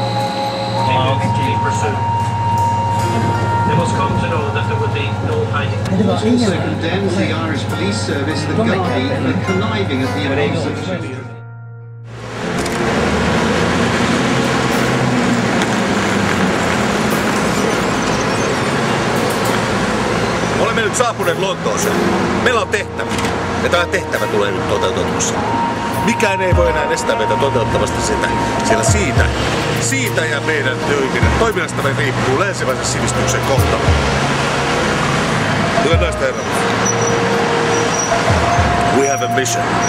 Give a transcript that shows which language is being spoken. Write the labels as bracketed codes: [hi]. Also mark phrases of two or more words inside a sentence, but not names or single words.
[en] They must come to know that there would be no hiding. Also condemns the Irish Police Service, the Gardaí, for conniving at the events of [fi] Olemme nyt saapuneet Lontooseen. Meillä on tehtävä. Ja tämä tehtävä tulee nyt toteutetuksi. Mikään ei voi enää estää meitä toteuttamasta sitä. Sillä siitä ja meidän toiminnastamme riippuu länsimaisen sivistyksen kohtalo. Hyvät naiset ja herrat. [en] We have a mission.